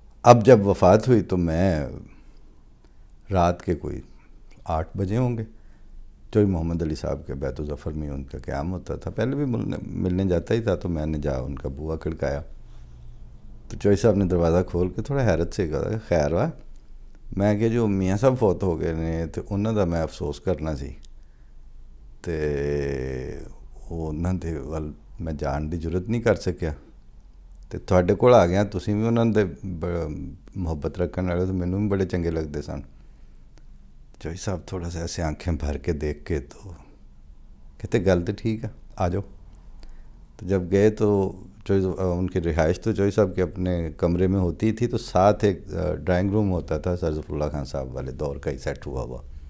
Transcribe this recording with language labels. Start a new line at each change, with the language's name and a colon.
Urdu: اب جب وفات ہوئی تو میں رات کے کوئی 8 بجے ہوں گے، چوئی محمد علی صاحب کے بیت الظفر میں ان کا قیام ہوتا تھا، پہلے بھی ملنے جاتا ہی تھا، تو میں نے جا ان کا بوا کھڑکایا تو چوئی صاحب نے دروازہ کھول کے تھوڑا حیرت سے کہا
Punjabi: خیر وا. میں کہ جو میاں صاحب فوت ہو گئے نے تو انہوں دا میں افسوس کرنا سی، تے انہوں دے ول میں جان دی ضرورت نہیں کر سکیا، تے تھوڑے کول آ گیا، تسی بھی انہوں دے محبت رکھنے والے تو مینوں بھی بڑے چنگے لگتے سن.
Urdu: چوئی صاحب تھوڑا سا ایسے آنکھیں بھر کے دیکھ کے تو کہتے
Punjabi: گل تو ٹھیک ہے آ جاؤ.
Urdu: تو جب گئے تو ان کی رہائش تو چوئی صاحب کے اپنے کمرے میں ہوتی تھی، تو ساتھ ایک ڈرائنگ روم ہوتا تھا سر ظفر اللہ خان صاحب والے دور کا ہی سیٹ ہوا.